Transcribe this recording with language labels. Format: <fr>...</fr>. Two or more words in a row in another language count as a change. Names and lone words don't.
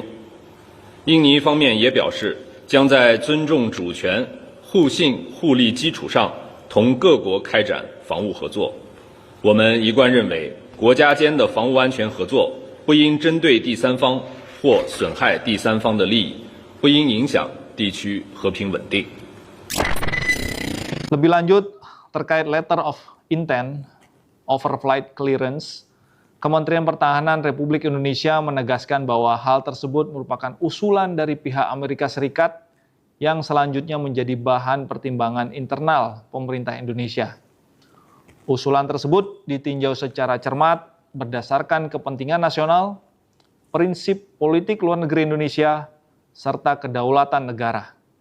<zh>印尼方面也表示，将在尊重主权、互信互利基础上，同各国开展防务合作。我们一贯认为，国家间的防务安全合作不应针对第三方或损害第三方的利益，不应影响地区和平稳定。</zh> <id>Lebih lanjut, terkait</id> <en>letter of intent, overflight clearance,</en> <id>Kementerian Pertahanan Republik Indonesia menegaskan bahwa hal tersebut merupakan usulan dari pihak Amerika Serikat yang selanjutnya menjadi bahan pertimbangan internal pemerintah Indonesia. Usulan tersebut ditinjau secara cermat berdasarkan kepentingan nasional, prinsip politik luar negeri Indonesia, serta kedaulatan negara.</id>